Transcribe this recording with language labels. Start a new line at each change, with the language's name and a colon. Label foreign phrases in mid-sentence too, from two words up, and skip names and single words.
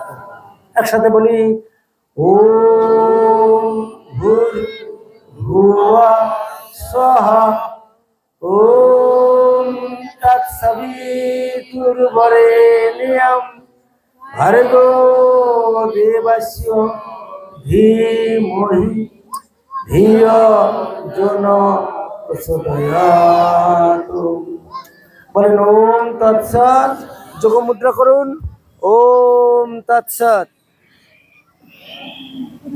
Bangla: এক সাথে বলি
Sanskrit: ओम भूर भुवः स्वः ओम तत्सवितुर् वरेण्यं भर्गो देवस्य धीमहि धियो यो नः प्रचोदयात्।
Bangla: বলেন
Sanskrit: ओम तत्सत्।
Bangla: যোগ মুদ্রা করুন।
Sanskrit: ओम तत्सत्।